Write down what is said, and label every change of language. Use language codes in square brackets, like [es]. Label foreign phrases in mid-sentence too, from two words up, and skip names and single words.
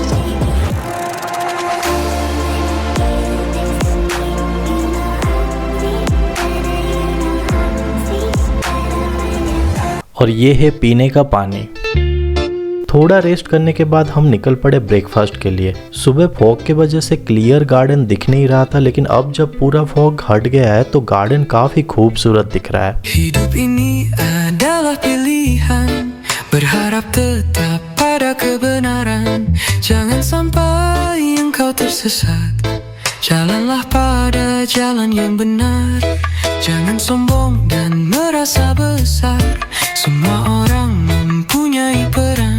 [hi] और ये है पीने का पानी। थोड़ा रेस्ट करने के बाद हम निकल पड़े ब्रेकफास्ट के लिए। सुबह फॉग के वजह से [en] clear garden [hi] दिख नहीं रहा था, लेकिन अब जब पूरा फॉग हट गया है तो गार्डन काफी खूबसूरत दिख रहा है। [id] Hidup ini adalah pilihan, berharap tetap pada kebenaran, jangan sampai engkau tersesat, jalanlah pada jalan yang benar, jangan sombong dan merasa besar, semua orang mempunyai peran.